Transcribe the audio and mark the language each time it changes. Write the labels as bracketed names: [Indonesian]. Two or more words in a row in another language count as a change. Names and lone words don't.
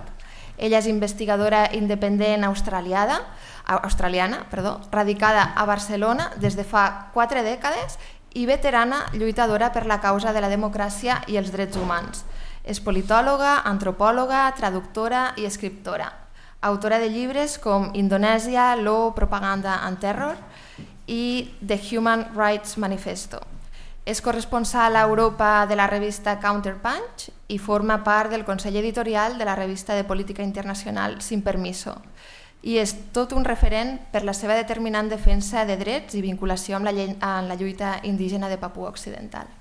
[Catalan] Ella és investigadora independent australiana, radicada a Barcelona des de fa 4 dècades i veterana lluitadora per la causa de la democràcia i els drets humans. És politòloga, antropòloga, traductora i escriptora. Autora de llibres com Indonèsia, Law, Propaganda and Terror i The Human Rights Manifesto. És corresponsal a Europa de la revista Counterpunch i forma part del consell editorial de la revista de política internacional Sin Permiso. I és tot un referent per la seva determinant defensa de drets i vinculació amb la lluita indígena de Papua Occidental.